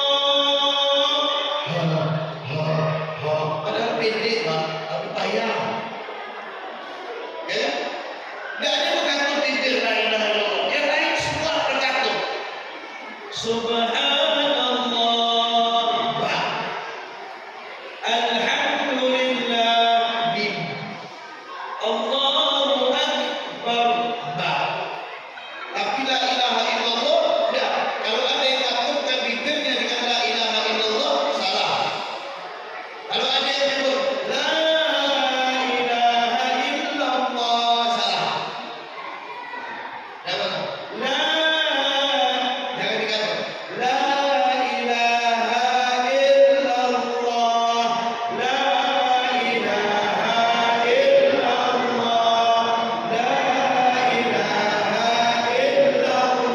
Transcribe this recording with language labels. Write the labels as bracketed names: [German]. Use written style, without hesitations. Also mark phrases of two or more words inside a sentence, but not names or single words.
[Indonesian] Padahal pendek Pak, tapi payah. Ya, tidak ada berkatup bibir [Arabic] لا إله إلا الله. [Indonesian] Yang lain semua berkatup. Subhanallah, Pak. Alhamdulillah, Bim. [Arabic] الله أكبر, Ba. [Indonesian] Tapi [Arabic] لا إله إلا الله [Indonesian] tidak. Kalau ada yang mengatupkan bibirnya dengan [Arabic] لا إله إلا الله, [Indonesian] salah. Kalau ada yang menyebut [Arabic] لا إله إلا الله, [Indonesian] salah. Jangan. La, jangan dikatakan [Arabic] لا إله إلا الله، لا إله إلا الله، لا إله إلا الله.